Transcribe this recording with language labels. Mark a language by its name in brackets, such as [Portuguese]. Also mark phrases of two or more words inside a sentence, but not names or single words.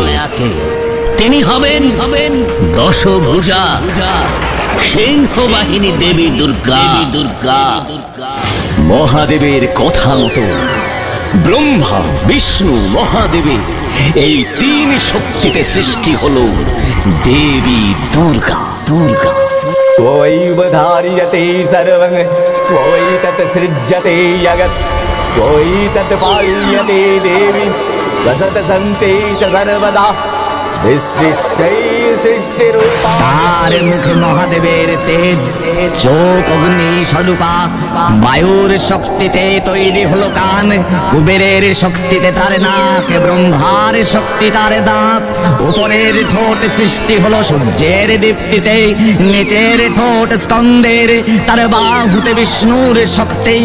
[Bangla] তিনি হবেন দশভুজা সিংহ বাহিনী দেবী দুর্গা। মহাদেবের কথা মতো ব্রহ্মা বিষ্ণু মহাদেবের এই তিন শক্তিতে সৃষ্টি হলো দেবী দুর্গা। [Sanskrit] त्वैव धार्यते सर्वं त्वैतत् सृज्यते जगत् त्वैतत् पाल्यते देवी वसत सन्ते च सर्वदा विसृष्टै सृष्टिरूपा। [Bangla] তার মুখে মহাদেবের তেজ, চোখ অগ্নি স্বরূপা। বায়ুর শক্তিতে তৈরি হলো কান, কুবেরের শক্তিতে তার নাক, ব্রহ্মার শক্তি তার দাঁত। উপরের ঠোঁট সৃষ্টি হলো সূর্যের দীপ্তিতে, নিচের ঠোঁট স্কন্দের, তার বাহুতে বিষ্ণুর শক্তি।